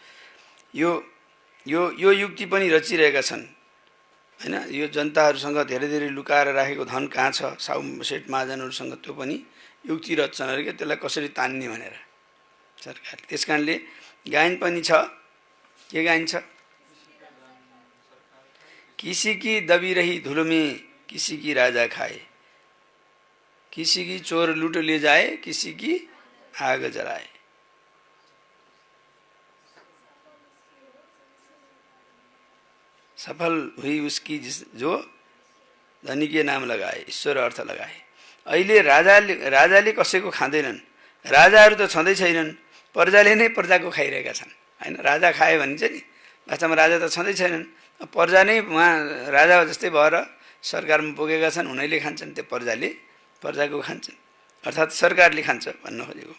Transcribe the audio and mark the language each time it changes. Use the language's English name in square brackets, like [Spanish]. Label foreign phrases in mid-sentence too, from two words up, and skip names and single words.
[Nepali] यो युक्ति पनि रचिरहेका छन् होइन? यो जनताहरूसँग धेरै धेरै लुकाएर राखेको धन कहाँ छ, साहु सेठ महाजनहरूसँग, त्यो पनि युक्ति रच्छन् अरे क्या, त्यसलाई कसरी तान्ने भनेर सरकारले। त्यस कारणले गायन पनि छ। के गायन छ? [Hindi] किसी की दबी रही धुलो में किसी की राजा खाए, किसी की चोर लूट ले जाए, किसी की आग जलाए। सफल हुई उसकी जो धनी के नाम लगाए, ईश्वर अर्थ लगाए। [Nepali] अहिले राजाले कसैको खाँदैनन्। राजाहरू त छँदै छैनन्। प्रजाले नै प्रजाको खाइरहेका छन् होइन? राजा खाए भनिन्छ नि, वास्तवमा राजा त छँदै छैनन्। प्रजा नै उहाँ राजा जस्तै भएर सरकारमा पुगेका छन्। उनीहरूले खान्छन्, त्यो प्रजाले प्रजाको खान्छन्, अर्थात् सरकारले खान्छ भन्न खोजेको।